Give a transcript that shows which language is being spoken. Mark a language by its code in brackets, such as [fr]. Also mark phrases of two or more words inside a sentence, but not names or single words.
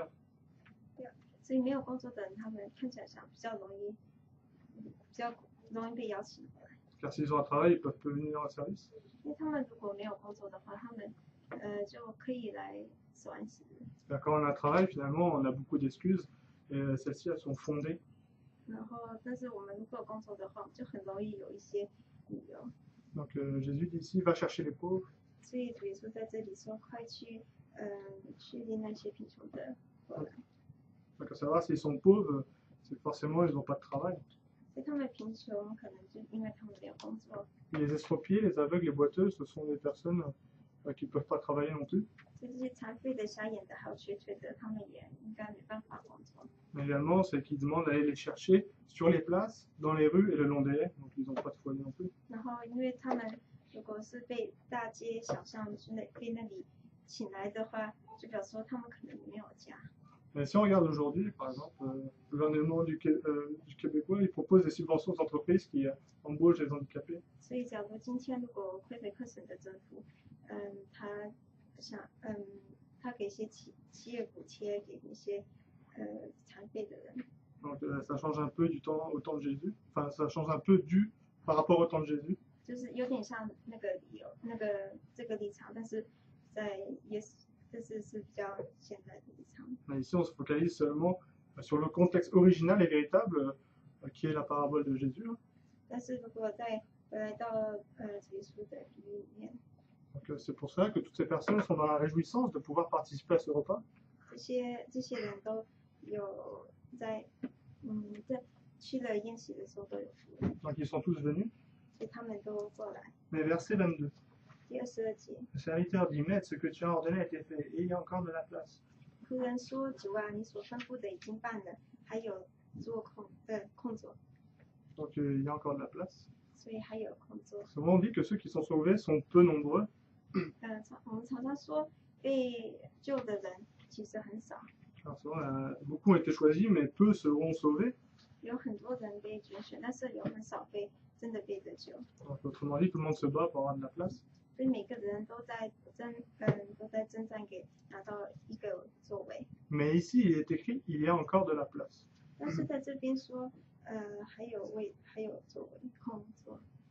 [zh] 所以没有工作的人，他们看起来像比较容易被邀请过来。 [fr] Car s'ils ont un travail, ils peuvent venir en service. [zh] 因为他们如果没有工作的话，他们就可以来守安息日。 [fr] Quand on a un travail, finalement, on a beaucoup d'excuses et celles-ci, elles sont fondées. [zh] 然后，但是我们如果有工作的话，就很容易有一些理由。 [fr] Donc Jésus dit ici, va chercher les pauvres. [zh] 所以主耶稣在这里说，快去领那些贫穷的过来。 [fr] Donc à savoir s'ils sont pauvres, c'est forcément ils n'ont pas de travail. [zh] 所以他们贫穷，可能就因为他们没有工作。 [fr] Et les estropiés, les aveugles, les boiteux, ce sont des personnes qui ne peuvent pas travailler non plus. [zh] 所以这些残废的、瞎眼的，还有瘸腿的，他们也应该没办法工作。 [fr] Mais également, c'est qu'ils demandent d'aller les chercher sur les places, dans les rues et le long des haies. Donc ils n'ont pas de foyer non plus. [zh] 然后，因为他们如果是被大街小巷被那里请来的话，就表示说他们可能没有家。 [fr] Et si on regarde aujourd'hui, par exemple, le gouvernement du Québécois, il propose des subventions aux entreprises qui embauchent les handicapés. [zh] 所以，假如今天如果魁北克省的政府，他给一些企业补贴给那些残废的人。 [fr] Donc ça change un peu au temps de Jésus. Enfin, ça change un peu par rapport au temps de Jésus. [zh] 就是有点像这个立场，但是在这是比较现代的立场。 [fr] Mais ici, on se focalise seulement sur le contexte original et véritable qui est la parabole de Jésus. [zh] 但是如果再回来到主耶稣的比喻里面， [fr] Donc c'est pour ça que toutes ces personnes sont dans la réjouissance de pouvoir participer à ce repas. [zh] 这些人都有在去了宴席的时候都有福。 [fr] Donc ils sont tous venus. [zh] 所以他们都过来。 [fr] Mais verset 22. [zh] 第22节， [fr] Le serviteur dit, Maître, ce que tu as ordonné a été fait, et il y a encore de la place. [zh] 仆人说：“主啊，你所吩咐的已经办了，还有空座， [fr] Donc il y a encore de la place. [zh] 所以还有空座。” [fr] Souvent on dit que ceux qui sont sauvés sont peu nombreux. [zh] 我们常常说被救的人其实很少， [fr] Alors souvent, beaucoup ont été choisis, mais peu seront sauvés. [zh] 有很多人被拣选，但是有很少真的被得救。 [fr] Donc, autrement dit, tout le monde se bat pour avoir de la place. [zh] 所以每个人都在征战给拿到一个座位。 [fr] Mais ici, il est écrit, il y a encore de la place. [zh] 但是在这边说，还有座位空座。